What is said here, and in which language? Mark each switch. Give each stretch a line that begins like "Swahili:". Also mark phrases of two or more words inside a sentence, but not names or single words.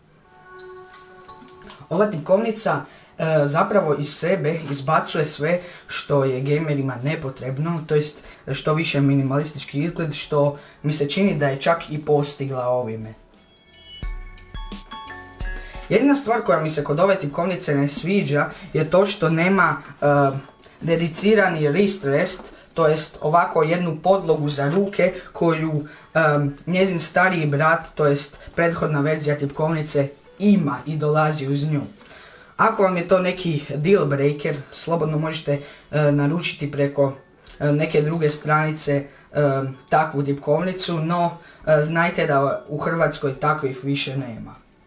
Croatian: Ova tipkovnica zapravo iz sebe izbacuje sve što je gamerima nepotrebno, to jest što više minimalistički izgled, što mi se čini da je čak i postigla ovime. Jedina stvar koja mi se kod ove tipkovnice ne sviđa je to što nema dedicirani
English: wrist rest,
Croatian: to jest ovako jednu podlogu za ruke koju njezin stariji brat, to jest prethodna verzija tipkovnice, ima i dolazi uz nju. Ako vam je to neki
English: deal breaker,
Croatian: slobodno možete naručiti preko neke druge stranice takvu tipkovnicu, no znajte da u Hrvatskoj takvih više nema.